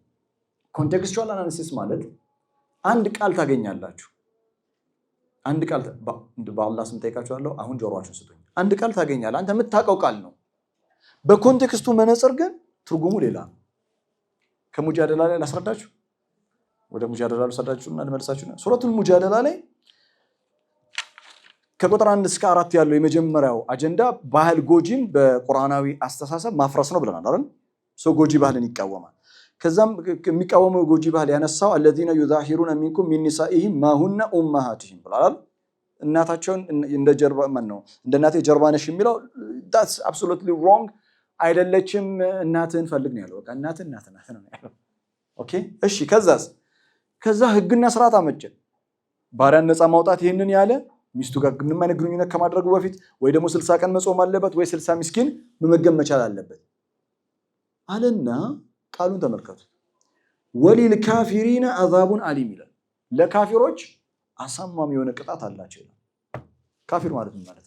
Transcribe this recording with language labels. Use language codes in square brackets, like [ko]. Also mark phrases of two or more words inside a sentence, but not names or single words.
[en] contextual analysis [am] ማለት አንድ ቃል ታገኛላችሁ። አንድ ቃል በአላህ ስም ጠይቃችኋለሁ። አሁን ጆሮአችሁን ስጡኝ። አንድ ቃል ታገኛለህ። አንተ የምታውቀው ቃል ነው። በኮንቴክስቱ መነጽር ግን ትርጉሙ ሌላ ነው። ከሙጃደላ ላይ ላስረዳችሁ። ወደ ሙጃደላ ልሰዳችሁና ልመልሳችሁና ሱረቱል ሙጃደላ ላይ ከቁጥር 1 እስከ 4 ያለው የመጀመሪያው አጀንዳ ባህል ጎጂን በቁርአናዊ አስተሳሰብ ማፍረስ ነው ብለናል አይደል? ጎጂ ባህልን ይቃወማል። ከዛም የሚቃወመው ጎጂ ባህል ያነሳው [ar] الذين يظاهرون منكم من نسائهم ما هن امهاتهم [am] ብሏል። እናታቸውን እንደ ጀርባ ነው እንደ እናቴ ጀርባ ነሽ የሚለው [en] that's absolutely wrong [am] አይደለችም። እናትህን ፈልግ ነው ያለው። በቃ እናት ነው ያለው። ኦኬ እሺ ከዛስ ከዛ ህግና ስርዓት አመጨን። ባሪያን ነፃ ማውጣት ይህንን ያለ ሚስቱ ጋር ምንም አይነት ግንኙነት ከማድረጉ በፊት ወይ ደግሞ 60 ቀን መጾም አለበት ወይ 60 ምስኪን መመገብ መቻል አለበት አለና ቃሉን ተመልከቱ። [ar] وللكافرين عذاب أليم [am] ይላል። ለካፊሮች አሳማሚ የሆነ ቅጣት አላቸው ይላል። ካፊር ማለት ምን ማለት ነው?